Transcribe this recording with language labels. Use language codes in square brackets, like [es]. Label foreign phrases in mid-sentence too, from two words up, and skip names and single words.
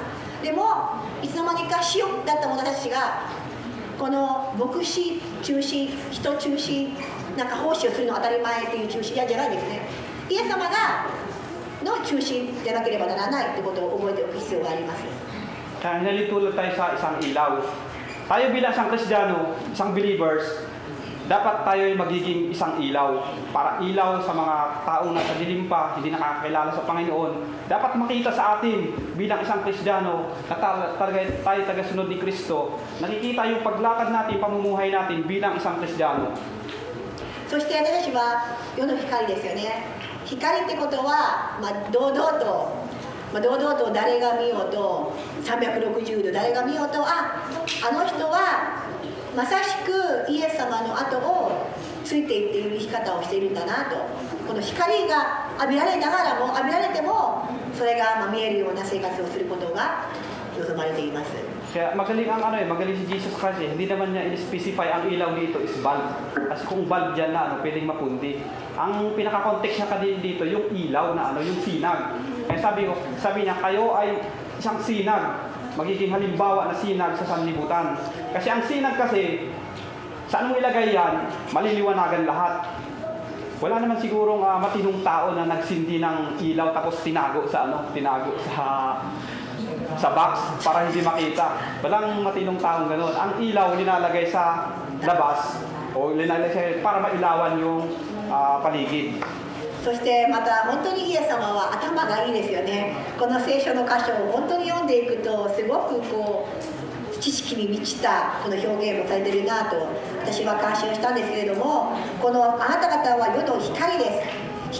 [ja] でもいつの間にか塩だった私たちがこの牧師中心、人中心、なんか奉仕をするの当たり前っていう中心じゃないんですね。イエス様の中心でなければならないってことを覚えておく必要があります。 [tl] Nalitulad tayo sa isang ilaw. Tayo bilang isang Kristiyano, isang believers, dapat tayo ay magiging isang ilaw. Para ilaw sa mga taong nasa dilim pa, hindi nakakakilala sa Panginoon. Dapat makita sa atin bilang isang Kristiyano na tayo tagasunod ni Kristo. Nakikita yung paglakad natin, pamumuhay natin bilang isang Kristiyano. [ja] そして私たちは世の光ですよね。光ってことは、堂々と誰が見ようと360度誰が見ようと、あの人はまさしくイエス様の後をついていっている生き方をしているんだなと。この光が浴びられながらも、浴びられてもそれが見えるような生活をすることが望まれています。 [tl] Kaya magaling magaling si Jesus Christ Hindi naman niya in-specify ang ilaw dito is bulb. Kasi kung bulb dyan na pwedeng mapundi. Ang pinaka-context niya dito yung ilaw na yung sinag. Kaya sabi niya, kayo ay isang sinag. Magiging halimbawa na sinag sa sanlibutan. Kasi ang sinag kasi, saan mo ilagay yan, maliliwanagan lahat. Wala naman sigurong matinong tao na nagsindi ng ilaw tapos tinago sa box para hindi makita. Walang matinong taong gano'n. Ang ilaw linalagay sa labas o linalagay para mailawan yung paligid. [ja] そしてまた本当にイエス様は頭がいいですよね。この聖書の箇所を本当に読んでいくとすごく知識に満ちたこの表現もされているなと私は感心をしたんですけれども、このあなた方は世の光です。